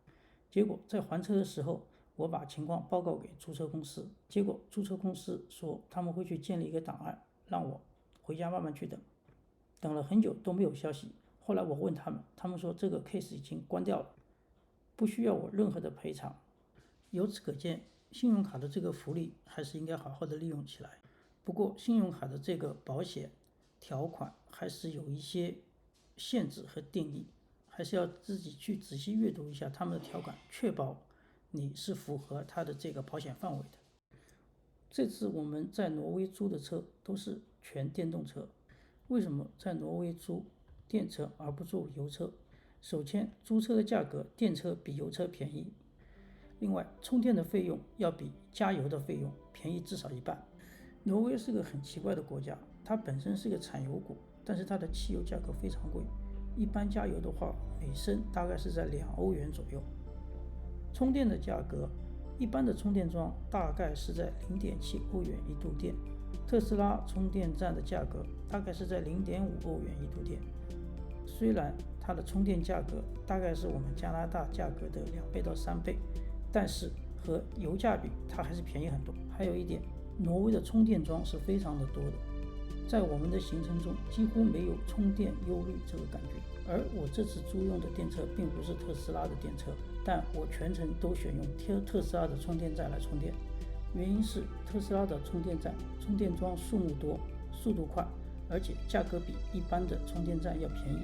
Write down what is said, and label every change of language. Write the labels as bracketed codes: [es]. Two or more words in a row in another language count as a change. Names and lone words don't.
[zh] 结果在还车的时候，我把情况报告给租车公司，结果租车公司说他们会去建立一个档案，让我回家慢慢去等。等了很久都没有消息，后来我问他们，他们说这个 case 已经关掉了，不需要我任何的賠償。由此可见，信用卡的这個福利還是應該好好的利用起來。不過信用卡的這個保險條款還是有一些限制和定義，還是要自己去仔細閱讀一下他們的條款，確保你是符合它的這個保險範圍的。這次我們在挪威租的車都是全電動車。為什麼在挪威租電車而不租油車？首先，租車的價格電車比油車便宜，另外充電的費用要比加油的費用便宜至少一半。挪威是個很奇怪的國家，它本身是個產油國，但是它的汽油價格非常貴，一般加油的話每升大概是在2歐元左右。充電的價格，一般的充電樁大概是在 0.7 歐元一度電，特斯拉充電站的價格大概是在 0.5 歐元一度電。雖然它的充電價格大概是我們加拿大價格的2倍到3倍，但是和油價比它還是便宜很多。還有一點，挪威的充電樁是非常的多的，在我們的行程中幾乎沒有充電憂慮這個感覺。而我這次租用的電車並不是特斯拉的電車，但我全程都選用特斯拉的充電站來充電，原因是特斯拉的充電站充電樁數目多，速度快，而且價格比一般的充電站要便宜。